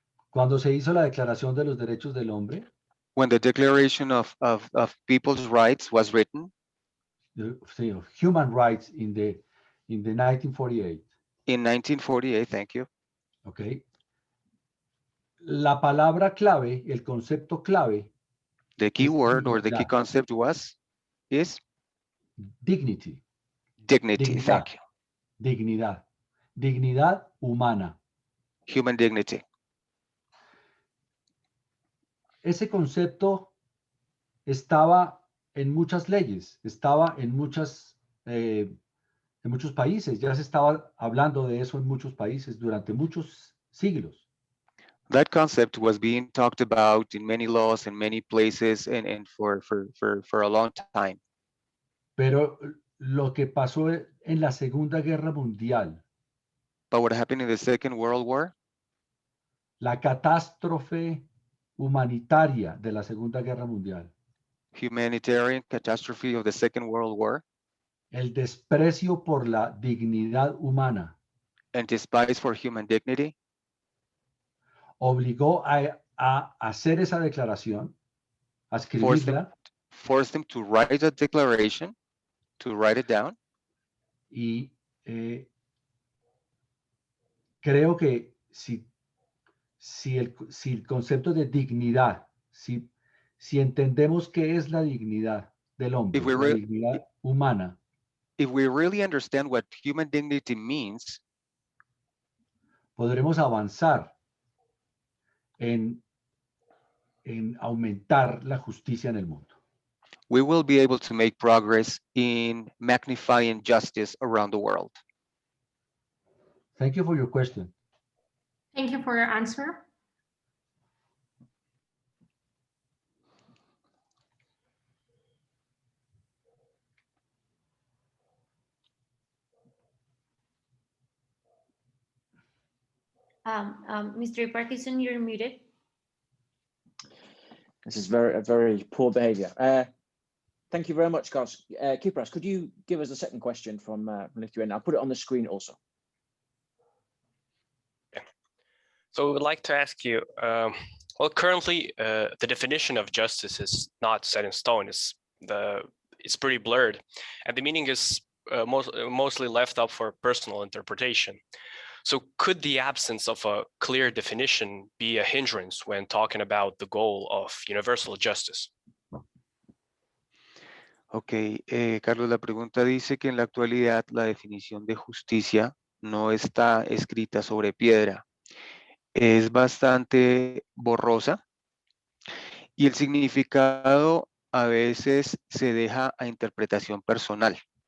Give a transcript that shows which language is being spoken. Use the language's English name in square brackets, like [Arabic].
[Spanish] Cuando se hizo la Declaración de los Derechos del Hombre. [English] When the Declaration of People's Rights was written. Human rights in the 1948. In 1948, thank you. Okay. [Spanish] La palabra clave, el concepto clave. [English] The key word or the key concept is dignity. Dignity, thank you. [Spanish] Dignidad. Dignidad humana. [English] Human dignity. [Spanish] Ese concepto estaba en muchas leyes, estaba en muchos países, ya se estaba hablando de eso en muchos países durante muchos siglos. [English] That concept was being talked about in many laws in many places and for a long time. [Spanish] Pero lo que pasó en la Segunda Guerra Mundial. [English] But what happened in the Second World War? [Spanish] La catástrofe humanitaria de la Segunda Guerra Mundial. [English] Humanitarian catastrophe of the Second World War. [Spanish] El desprecio por la dignidad humana. [English] And despise for human dignity. [Spanish] Obligó a hacer esa declaración, a escribirla. [English] Forced them to write a declaration, to write it down. [Spanish] Y creo que si el concepto de dignidad, si entendemos qué es la dignidad del hombre, la dignidad humana. [English] If we really understand what human dignity means, [Spanish] podremos avanzar en aumentar la justicia en el mundo. [English] We will be able to make progress in magnifying justice around the world. Thank you for your question. Thank you for your answer. Mr. Parkinson, you're muted. This is very poor behavior. Thank you very much, Carlos. Kypros, could you give us a second question from Lithuania? I'll put it on the screen also. Yeah. So we would like to ask you, well, currently the definition of justice is not set in stone. It's pretty blurred, and the meaning is mostly left up for personal interpretation. So could the absence of a clear definition be a hindrance when talking about the goal of universal justice? [Spanish] Ok, Carlos, la pregunta dice que en la actualidad la definición de justicia no está escrita sobre piedra. Es bastante borrosa y el significado a veces se deja a interpretación personal.